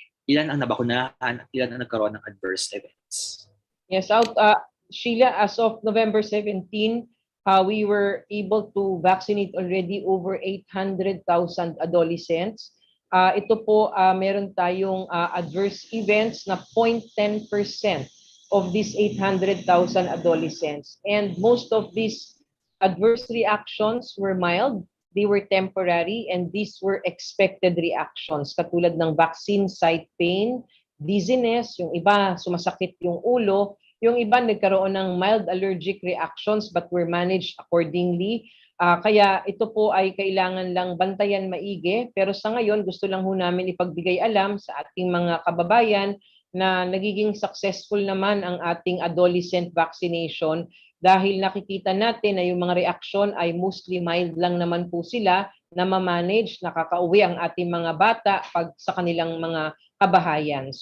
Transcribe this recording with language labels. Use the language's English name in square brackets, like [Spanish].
[Filipino] Ilan ang nabakunahan at ilan ang nagkaroon ng adverse events? [English] Yes, Sheila, as of November 17, we were able to vaccinate already over 800,000 adolescents. [Filipino] Ito po, meron tayong [English] adverse events [Filipino] na 0.10% [English] of these 800,000 adolescents. And most of these adverse reactions were mild. They were temporary and these were expected reactions katulad ng vaccine site pain, dizziness, [Filipino] yung iba sumasakit yung ulo, yung iba nagkaroon ng [English] mild allergic reactions but were managed accordingly. [Filipino] Kaya ito po ay kailangan lang bantayan maigi pero sa ngayon gusto lang ho namin ipagbigay alam sa ating mga kababayan na nagiging successful naman ang ating [English] adolescent vaccination [Filipino] dahil nakikita natin na yung mga reaksyon ay [English] mostly mild [Filipino] lang naman po sila na ma-manage, nakakauwi ang ating mga bata pag sa kanilang mga kabahayan.